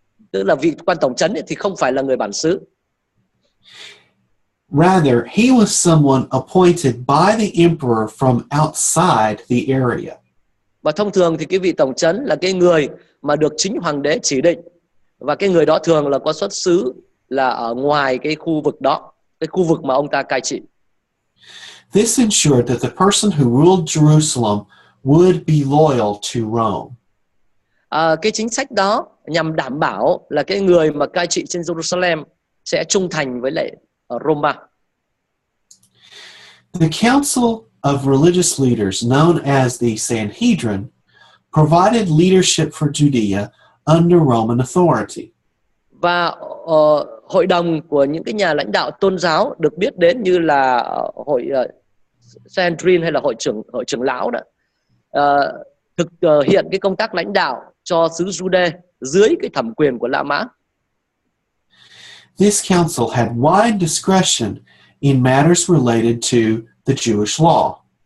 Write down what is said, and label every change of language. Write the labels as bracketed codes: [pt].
[vi] Tức là vị quan tổng trấn thì không phải là người bản xứ. [en] Rather, he was someone appointed by the emperor from outside the area. [vi] Và thông thường thì cái vị tổng trấn là cái người mà được chính hoàng đế chỉ định, và cái người đó thường là có xuất xứ là ở ngoài cái khu vực đó, cái khu vực mà ông ta cai trị. [en] This ensured that the person who ruled Jerusalem would be loyal to Rome. [vi] Cái chính sách đó nhằm đảm bảo là cái người mà cai trị trên Jerusalem sẽ trung thành với lại Roma. [en] The Council of Religious Leaders, known as the Sanhedrin, provided leadership for Judea under Roman authority. [vi] Và hội đồng của những cái nhà lãnh đạo tôn giáo được biết đến như là hội Sanhedrin hay là hội trưởng lão đó, thực hiện cái công tác lãnh đạo cho xứ Jude dưới cái thẩm quyền của La Mã. [en] This council had wide discretion in matters related to the Jewish law.